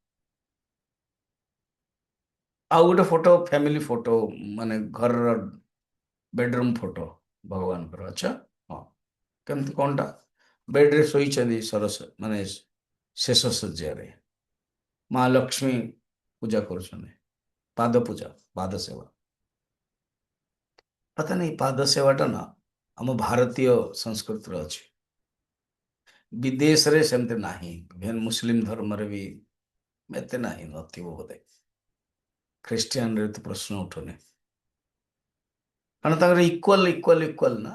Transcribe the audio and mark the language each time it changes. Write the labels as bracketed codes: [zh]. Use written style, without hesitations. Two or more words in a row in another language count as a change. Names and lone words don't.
[or] ଆଉ ଗୋଟେ ଫଟୋ, [en] family photo, [or] ମାନେ ଘରର [en] bedroom photo [or] ଭଗବାନଙ୍କର। ଆଚ୍ଛା, ହଁ, କେମିତି କଣଟା? ବେଡରେ ଶୋଇଛନ୍ତି, ସରସ ମାନେ ଶେଷ ଶଯ୍ୟାରେ, ମା ଲକ୍ଷ୍ମୀ ପୂଜା କରୁଛନ୍ତି, ପାଦ ପୂଜା, ପାଦ ସେବା। [hi] पता नहीं [or] ପାଦ ସେବାଟା ନା ଆମ ଭାରତୀୟ ସଂସ୍କୃତିରେ ଅଛି। ବିଦେଶରେ ସେମିତି ନାହିଁ। ଇଭେନ୍ ମୁସଲିମ ଧର୍ମରେ ବି ଏତେ ନାହିଁ, ନଥିବ ବୋଧେ। ଖ୍ରୀଷ୍ଟିଆନରେ ତ ପ୍ରଶ୍ନ ଉଠୁନି। କାରଣ ତାଙ୍କର [en] equal equal equal [or] ନା।